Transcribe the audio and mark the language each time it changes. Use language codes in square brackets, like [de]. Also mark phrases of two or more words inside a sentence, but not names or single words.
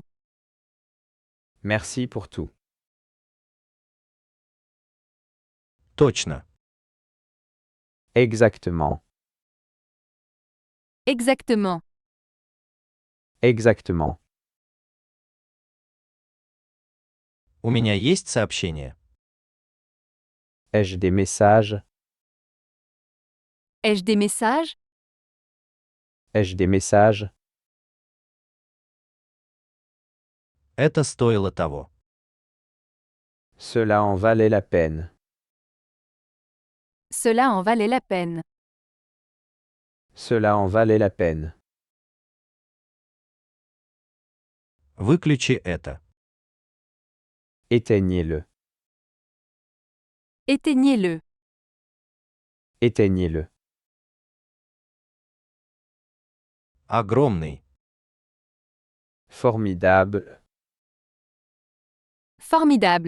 [fr] Merci pour tout. [ru] Точно. [fr] Exactement. Exactement. Exactement. [ru] У меня есть сообщение. [fr] Ai-je des messages? Ai-je des messages? Ai-je des messages? [ru] Это стоило того. [fr] Cela en valait la peine. Cela en valait la peine. Cela en valait la peine. [ru] Выключи это. [fr] Éteignez-le. Éteignez-le. Éteignez-le. [ru] Огромный. [fr] Formidable. Formidable.